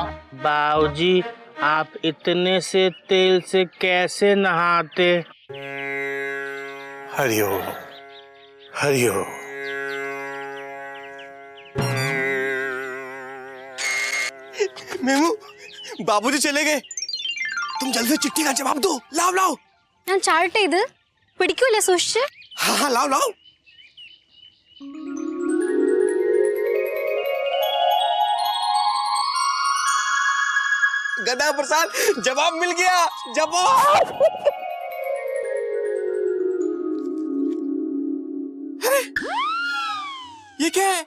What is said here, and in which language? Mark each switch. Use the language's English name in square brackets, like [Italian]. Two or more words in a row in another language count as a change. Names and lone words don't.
[Hindi] बाबूजी, आप इतने से तेल से कैसे नहाते? हरिओम हरिओम। मेमू, बाबूजी चले गए। तुम जल्दी से चिट्ठी का जवाब दो। लाओ लाओ। [Malayalam] ഞാൻ ചാടട്ടെ ഇത് പിടിക്കൂലേ സൂക്ഷിച്ച്? [Hindi] हाँ हाँ, लाओ लाओ। गधा प्रसाद, जवाब मिल गया। जवाब। अरे, ये क्या है?